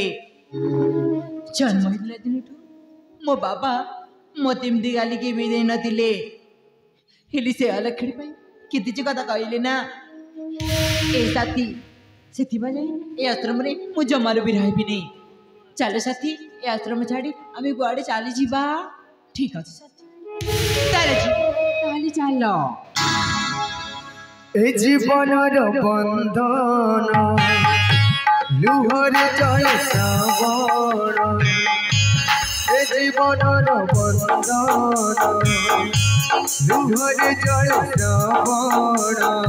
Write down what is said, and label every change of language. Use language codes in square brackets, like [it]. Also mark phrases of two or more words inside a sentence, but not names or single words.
[or] ଜନ୍ମ ହେଇଥିଲା ଦିନଠୁ ମୋ ବାବା ମତେ ଏମିତି ଗାଲି କେବେ ଦେଇନଥିଲେ, ହେଲେ ସେ ଅଲକ୍ଷଣୀ ପାଇଁ କେତେ ଯେ କଥା କହିଲେ ନା। ଏ ସାଥୀ ସେଥିପାଇଁ ଏ ଆଶ୍ରମରେ ମୁଁ ଜମାରୁ ବି ରହିବିନି। ଚାଲ ସାଥୀ ଏ ଆଶ୍ରମ ଛାଡ଼ି ଆମେ କୁଆଡ଼େ ଚାଲିଯିବା। ଠିକ ଅଛି ସାଥୀ, ତାହେଲେ ଚାଲ। ଏ ଜୀବନର ବନ୍ଧନ ଲୁହରେ ଜୟ ଶ୍ରାବଣ ଏ ଜୀବନର ବନ୍ଧନ ଲୁହରେ ଜୟ ଶ୍ରାବଣ